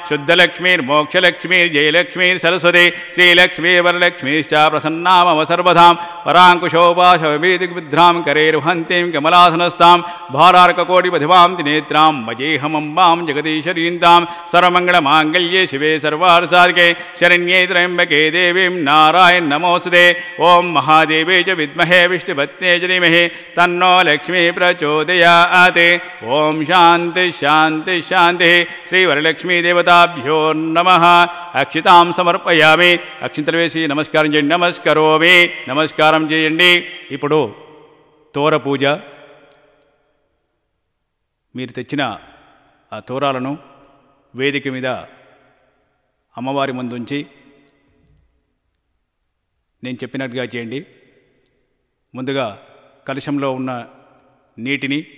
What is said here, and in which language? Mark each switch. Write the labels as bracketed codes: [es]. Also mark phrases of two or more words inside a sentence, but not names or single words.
[sa] शुद्धलक्ष्मीर्मोक्षलक्ष्मीर्जयलक्ष्मीर्सरस्वती श्रीलक्ष्मीर्वरलक्ष्मीश्च प्रसन्ना मम सर्वधां पराङ्कुशोपाशभीतिविद्रां करैर्वहन्तीं कमलासनस्तां भारार्ककोटिपथिवां त्रिनेत्रां मजेऽहमम्बां जगदीश्वरीन्तां सर्वमङ्गलमाङ्गल्ये शिवे सर्वार्थसाधके शरण्ये त्र्यम्बके देवीं नारायण नमोऽस्तुते ॐ महादेवे च विद्महे विष्णुपत्न्यै च धीमहि तन्नो लक्ष्मी प्रचोदयात् ॐ शान्ति शान्ति शान्तिः श्रीवरलक्ष्मीदेवताभ्यो नमः अक्षितां సమర్పయామి [te] అక్షింతలు వేసి నమస్కారం చేయండి నమస్కరోమి నమస్కారం చేయండి ఇప్పుడు తోర పూజ మీరు తెచ్చిన ఆ తోరాలను వేదిక మీద అమ్మవారి ముందు ఉంచి నేను చెప్పినట్టుగా చేయండి ముందుగా కలశంలో ఉన్న నీటిని